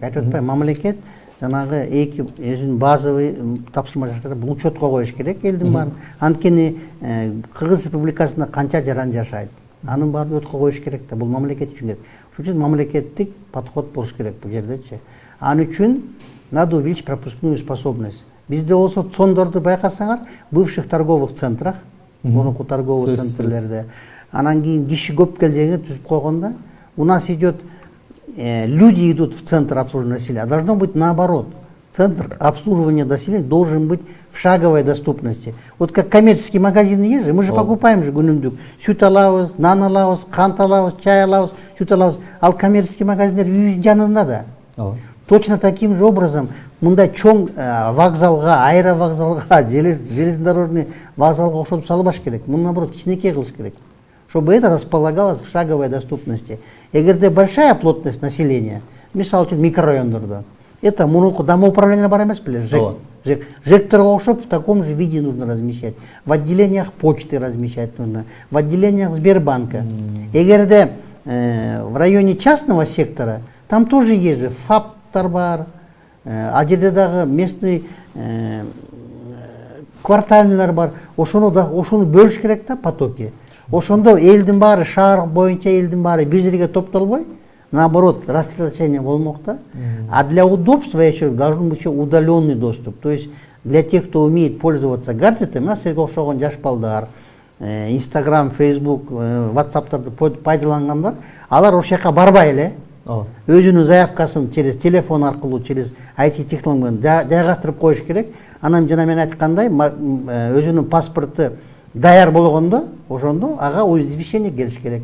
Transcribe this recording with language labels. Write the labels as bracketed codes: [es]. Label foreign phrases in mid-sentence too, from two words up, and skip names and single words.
[ky] Айтып атпайбы, мамлекет жанагы эки өзүнүн базовый тапшырма жашаса бул учетко коюш керек элдин баарын. Анткени Кыргыз Республикасында канча жаран жашайт, анын баарын өткө коюш керек да, бул мамлекет үчүн керек. Ошон үчүн мамлекеттик подход болуш керек бул жердечи. Ал үчүн [ru] надо увеличить пропускную способность. [ky] Бизде болсо цондорду байкасаңар, [ru] бывших торговых центрах, [ky] мурунку торговый центрлерде, анан кийин киши көп келгенде түзүп койгондо, [ru] у нас идет, люди идут в центр обслуживания населения, а должно быть наоборот. Центр обслуживания населения должен быть в шаговой доступности. Вот как коммерческие магазины есть же, мы же покупаем же күнүмдүк. [ky] Сүт алабыз, нан алабыз, кант алабыз, чай алабыз, сүт алабыз. Ал коммерческий магазиндер үйдүн жанында да. [ru] Точно таким же образом [ky] мындай чоң вокзалга, аэровокзалга, железнодорожный вокзалга окшотуп салбаш керек. Муну наоборот кичинекей кылыш керек, [ru] чтобы это располагалось в шаговой доступности. Эгерде большая плотность населения, [ky] мисалы үчүн микрорайондордо, это мурунку дамуу управления бар эмес беле, ЖЭК. ЖЭК-торго окшоп [ru] в таком же виде нужно размещать. В отделениях почты размещать нужно, в отделениях Сбербанка. [ky] Эгерде [ru] в районе частного сектора, там тоже есть же [ky] ФАПтар бар, а жерде дагы местный квартальныйлар бар. Ошону бөлүш керек да потоки. Ошондо элдин баары, шаар боюнча элдин баары бир жерге топтолбой, наоборот, рассредоточение болмок да. [ru] А для удобства еще должен быть еще удаленный доступ. То есть для тех, кто умеет пользоваться гаджетами, у нас [ky] окшогон жаш балдар, Инстаграм, Фейсбук, Ватсаптарды пайдалангандар, алар ошол жака барбай эле өзүнүн заявкасын [ru] через телефон [ky] аркылуу, через IT технологияны жайгаштырып коюш керек. Анан жана мен айткандай, өзүнүн паспорту даяр болгондо, ошондо ага извещение келиш керек.